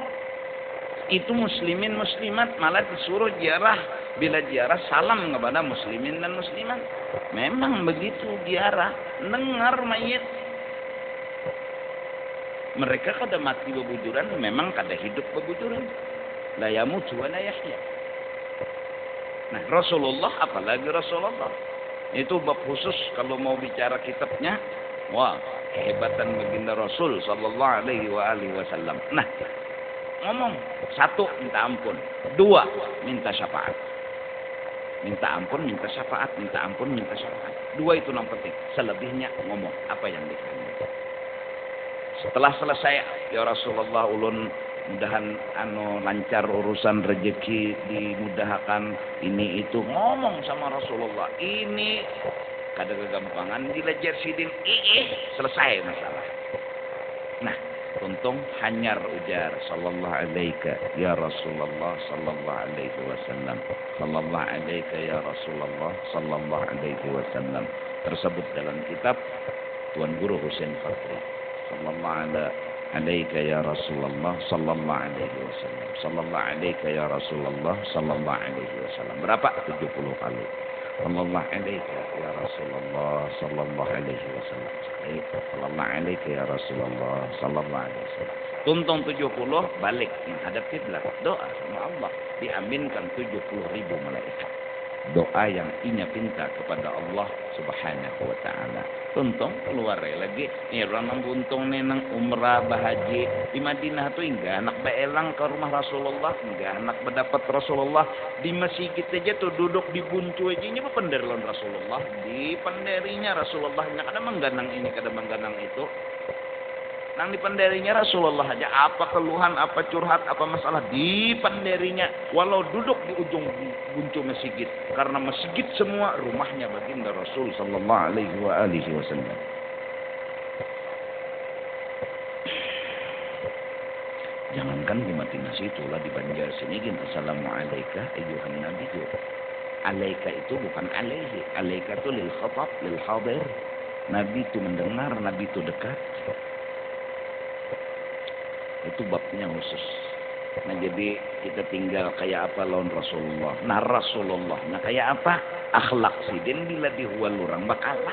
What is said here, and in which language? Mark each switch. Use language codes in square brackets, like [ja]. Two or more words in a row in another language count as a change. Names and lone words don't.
[bjn] Itu muslimin muslimat malah disuruh ziarah. Bila ziarah salam kepada muslimin dan muslimat. Memang begitu ziarah, dengar mayit. Mereka kada mati bebujuran, memang kada hidup bebujuran. [ar] لا يموت ولا يحيى. [bjn] Nah, Rasulullah apalagi Rasulullah. Itu bab khusus kalau mau bicara kitabnya. Wah, kehebatan baginda Rasul [ar] صلى الله عليه وسلم. [bjn] Nah, ngomong, satu minta ampun, dua minta syafaat. Minta ampun, minta syafaat, minta ampun, minta syafaat. Dua itu yang penting. Selebihnya ngomong apa yang dikandung. Setelah selesai, ya Rasulullah ulun mudahan lancar urusan rezeki, dimudahkan ini itu, ngomong sama Rasulullah. Ini kada kegampangan dilejar sidin, selesai masalah. Nah, untung hanyar ujar [ar] صلى الله عليك يا رسول الله صلى الله عليه وسلم. صلى الله عليك يا رسول الله صلى الله عليه وسلم. [bjn] Tersebut dalam kitab Tuan Guru Husain Fakri. [ar] صلى الله عليك يا رسول الله صلى الله عليه وسلم. صلى الله عليك يا رسول الله صلى الله عليه وسلم. [bjn] Berapa? 70 kali. [ar] صلى الله عليك يا رسول الله صلى الله عليه وسلم. صلى الله عليك يا رسول الله صلى الله عليه وسلم. [bjn] Tuntung 70 balik menghadap kiblat, doa sama Allah, diaminkan 70.000 malaikat. Doa yang inya pinta kepada Allah [ar] سبحانه وتعالى. [bjn] Tuntung keluar lagi. Ni orang nang buntung ni nang umrah bahaji di Madinah tu hingga anak baelang ke rumah Rasulullah, hingga anak mendapat Rasulullah di masjid aja tu duduk di buncu aja nya penderlan Rasulullah, di penderinya Rasulullah nya kada mengganang ini kada mengganang itu. Nang dipenderinya Rasulullah aja, apa keluhan, apa curhat, apa masalah dipenderinya. Walau duduk di ujung buncu masjid, karena masjid semua rumahnya baginda Rasul [ar] صلى الله عليه وسلم. [bjn] Jangankan di Madinah situlah, di Banjar sini gini, [ar] السلام عليكم أيها النبي. [bjn] Alaika itu bukan alaihi, alaika itu [ar] للخطاب للحاضر. [bjn] Nabi itu mendengar, Nabi itu dekat. Itu babnya khusus. Nah jadi kita tinggal kayak apa lawan Rasulullah. Nah Rasulullah, nah kayak apa? Akhlak sidin bila dihual orang bakalah.